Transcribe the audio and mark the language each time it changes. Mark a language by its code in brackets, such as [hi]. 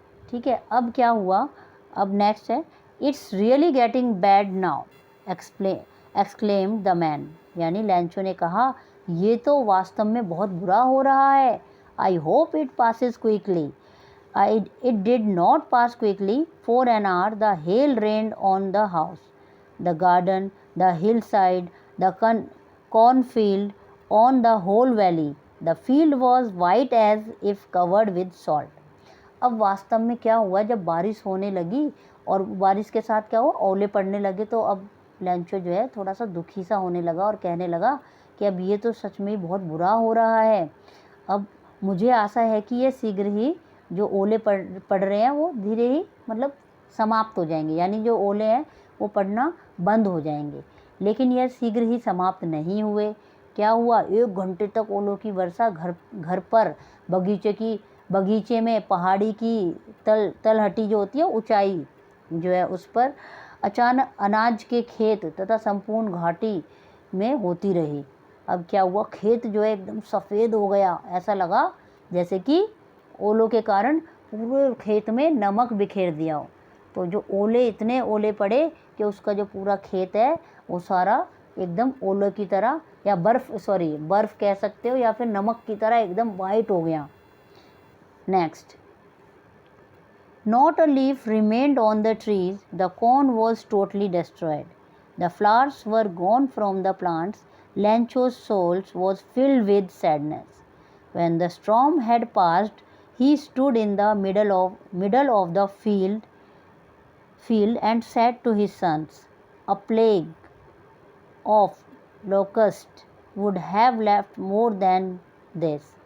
[hi] ठीक है, अब क्या हुआ, अब नेक्स्ट है, [en] It's really getting bad now exclaimed the man. [hi] यानी लैंचो ने कहा, ये तो वास्तव में बहुत बुरा हो रहा है। [en] I hope it passes quickly. It did not pass quickly. For an hour the hail rained on the house, the garden, the hillside, the cornfield, on the whole valley. The field was white as if covered with salt. [hi] अब वास्तव में क्या हुआ, जब बारिश होने लगी और बारिश के साथ क्या हुआ, ओले पड़ने लगे, तो अब लैंचो जो है थोड़ा सा दुखी सा होने लगा और कहने लगा कि अब ये तो सच में बहुत बुरा हो रहा है। अब मुझे आशा है कि ये शीघ्र ही जो ओले पड़ रहे हैं वो धीरे ही मतलब समाप्त हो जाएंगे, यानी जो ओले हैं वो पड़ना बंद हो जाएंगे। लेकिन यह शीघ्र ही समाप्त नहीं हुए। क्या हुआ, 1 घंटे तक ओलों की वर्षा घर पर, बगीचे में, पहाड़ी की तलहटी जो होती है ऊंचाई जो है उस पर, अचानक अनाज के खेत तथा संपूर्ण घाटी में होती रही। अब क्या हुआ, खेत जो है एकदम सफ़ेद हो गया, ऐसा लगा जैसे कि ओलों के कारण पूरे खेत में नमक बिखेर दिया हो। तो जो इतने ओले पड़े कि उसका जो पूरा खेत है वो सारा एकदम ओले की तरह, या बर्फ़ कह सकते हो, या फिर नमक की तरह एकदम वाइट हो गया। [en] Next, not a leaf remained on the trees, the corn was totally destroyed. The flowers were gone from the plants. Lencho's soul was filled with sadness. When the storm had passed, he stood in the middle of the field and said to his sons, "A plague of locusts would have left more than this.